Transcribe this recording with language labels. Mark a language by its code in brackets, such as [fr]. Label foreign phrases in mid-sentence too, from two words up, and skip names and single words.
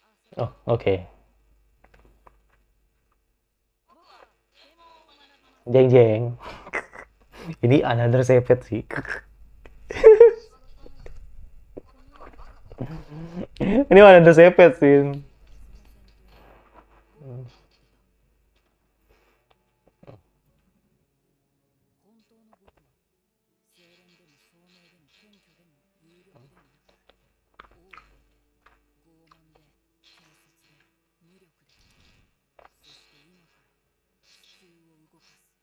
[id] Oh, oke. Jeng jeng. Ini another sepet sih. Ini another sepet sih. [ja] 本当の僕は清廉でも聡明でも謙虚でも有力でもなく、横柄で傲慢で軽率で無力で、そして今から地球を動かす。